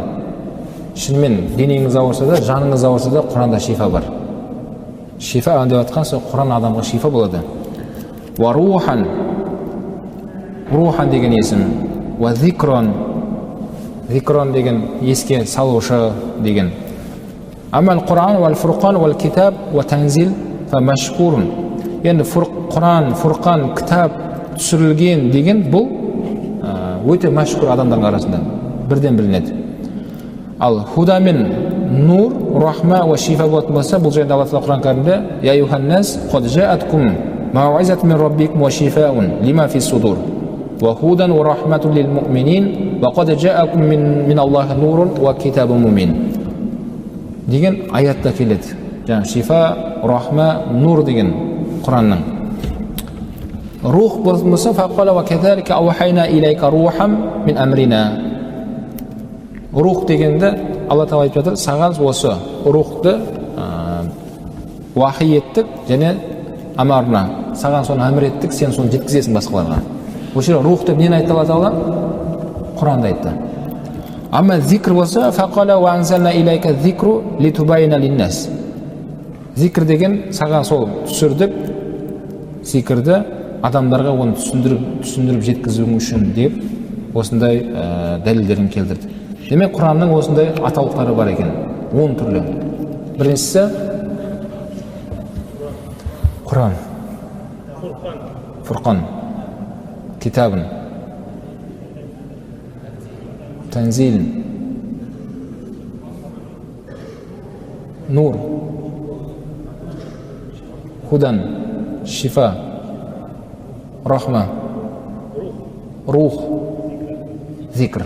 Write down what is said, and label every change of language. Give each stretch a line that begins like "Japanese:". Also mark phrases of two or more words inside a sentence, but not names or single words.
Kazakh: Шынымен денеңіз ауырса да, жаныңыз ауырса да, Құранда шифа бар. Шифа деп жатқан сол Құран адамға шифа болады.
Arabic: وروحا,
Kazakh: рухан деген есім.
Arabic: وذكرا,
Kazakh: зикрон деген еске салушы деген.
Arabic: أما القرآن والفرقان والكتاب والتنزيل فمشهور.
Kazakh: Енді Құран, Фурқан, кітап түсірілген деген бұл өте мәшһүр адамдардың арасында бірден білінеді. Ал худа мен нур,
Arabic: رحمة وشفاء
Kazakh: болатын болса, бұл жайында Алла Тағала Құран кәрімде:
Arabic: "يا أيها الناس قد جاءتكم موعظة من ربكم وشفاء لما في الصدور وهدى ورحمة للمؤمنين وقد جاءكم من الله نور وكتاب مبين."
Kazakh: деген аятта келеді. Жаңа шифа, рахма, нур деген Құранның. Рух болса,
Arabic: فقال وكذلك أوحينا إليك روحا من أمرنا.
Kazakh: Рух дегенде Алла Тағала айтып жатыр, саған осы рухты уахи еттік және амарна, саған соны әмір еттік, сен соны жеткізесің басқаларға. Осы рух деп нені айтты Алла Тағала? Құранды айтты. Амма зикр болса,
Arabic: فقال وأنزلنا إليك الذكر لتبين للناس.
Kazakh: Зикр деген саған сол түсірдік, зикрді адамдарға оны түсіндіріп жеткізуің үшін деп осындай дәлелдерін келтірді. Демек Құранның осындай атаулықтары бар екен, 10 түрлі. Біріншісі Құран, Фурқан, китабын, танзил, нур, худан, шифа, рахма, рух, зикр.